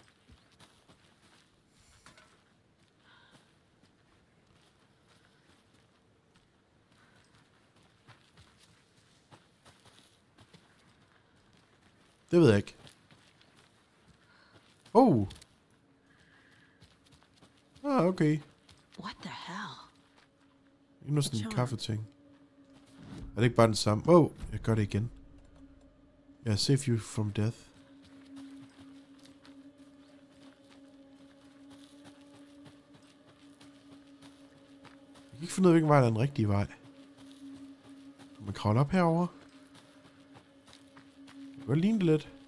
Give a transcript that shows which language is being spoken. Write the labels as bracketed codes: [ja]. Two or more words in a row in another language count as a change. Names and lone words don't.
[da] Det ved jeg ikke. [en] Oh. Ah, okay. What the hell? [da] Endnu sådan en kaffeting. Er det ikke bare den samme? Oh, jeg gør det igen. [en] Yeah, save you from death. [da] Jeg kan ikke finde ud af, hvilken vej der er den rigtige vej. Kan man kravle op herover? Det kan ligne det lidt.